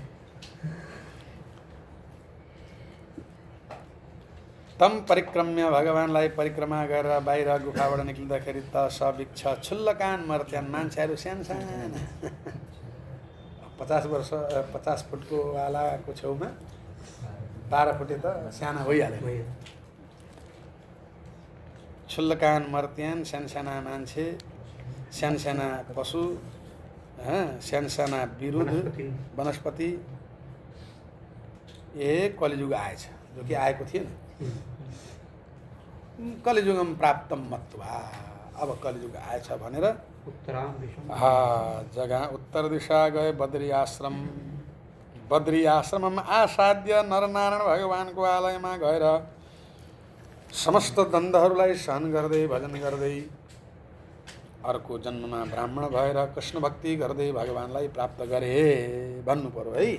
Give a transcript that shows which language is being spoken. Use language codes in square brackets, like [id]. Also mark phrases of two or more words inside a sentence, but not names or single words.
[sa] तम परिक्रम्य [ne] भगवान्लाई परिक्रमा गरेर बाहिर गुफाबाट निक्लिँदाखेरि त [sa] सभिक्ष क्षुल्लकान मर्त्यान, [ne] मान्छेहरू सानसाना 50 फुटको वालाको छेउमा 12 फुटे त साना भइहाल्यो। [sa] क्षुल्लकान मर्त्यान, [ne] सानसाना मान्छे, सानसाना पशु, सानसाना विरुद्ध वनस्पति। कलिजुग आएछ, जो कि आएको थिएन। [sa] कलिजुगम प्राप्तम मत्वा, [ne] अब कलिजुग आएछ भनेर जगह उत्तर दिशा गए बद्री आश्रम। बद्री आश्रममा आसाध्य नरनारायण भगवानको आलयमा गएर समस्त द्वन्द्वहरूलाई सहन गर्दै भजन गर्दै अर्को जन्ममा ब्राह्मण भएर कृष्ण भक्ति गर्दै भगवान्लाई प्राप्त गरे भन्नु पर्यो है।